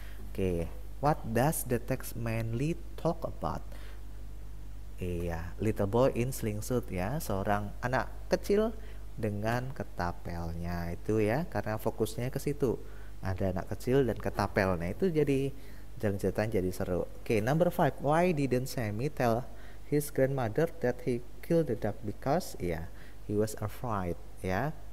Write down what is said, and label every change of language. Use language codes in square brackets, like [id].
[en] Oke, what does the text mainly talk about? [id] Iya, [en] little boy in slingshot [id] ya, seorang anak kecil dengan ketapelnya itu ya, karena fokusnya ke situ. Ada anak kecil dan ketapelnya, itu jadi jalan ceritanya jadi seru. [en] Oke, number 5. Why didn't Sammy tell his grandmother that he killed the duck? Because ya, he was afraid ya.